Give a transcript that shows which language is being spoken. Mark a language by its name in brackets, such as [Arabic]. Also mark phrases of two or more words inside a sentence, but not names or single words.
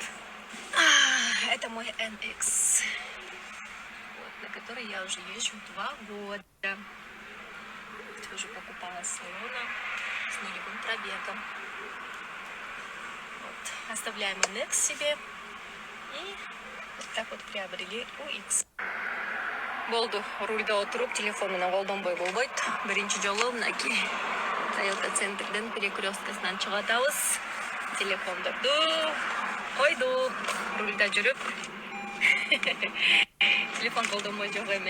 [Russian] Это мой NX, вот, на который я уже езжу 2 года. Тоже покупала с салона с нулевым пробегом. Вот, оставляем NX себе и вот так вот приобрели UX. [Kyrgyz] Болду, рульда отуруп, телефон менен колдонбой болбойт. Биринчи жолу мынакей Toyota центрден перекресткасынан чыгатабыз. Телефондорду койдук, рульда жүрүп. Телефон колдонбой жок эми.